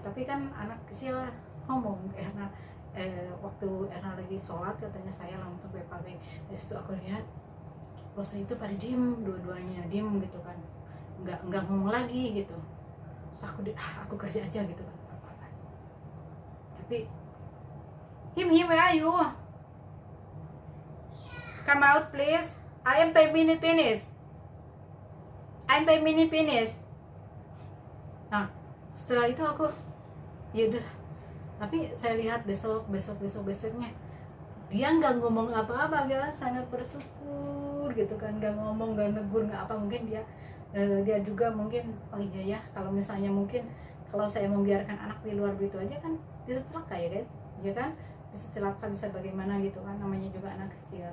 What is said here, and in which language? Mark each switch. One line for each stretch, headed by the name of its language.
Indonesian: Tapi kan anak kecil ngomong karena waktu Erna lagi sholat katanya saya langsung BAB. Dari situ aku lihat bos itu pada diem, dua-duanya diem gitu kan, nggak ngomong lagi gitu. Terus aku kerja aja gitu kan.
English: Tapi him where are you, come out please, I am 5 minutes finish, I'm 5 minutes finish.
Indonesian: Nah setelah itu aku ya udah, tapi saya lihat besoknya dia nggak ngomong apa-apa guys, sangat bersyukur gitu kan, nggak ngomong, nggak negur, nggak apa. Mungkin dia juga mungkin oh iya ya, kalau misalnya mungkin kalau saya membiarkan anak di luar begitu aja kan bisa celaka ya guys, ya kan, bisa celaka, bisa bagaimana gitu kan, namanya juga anak kecil.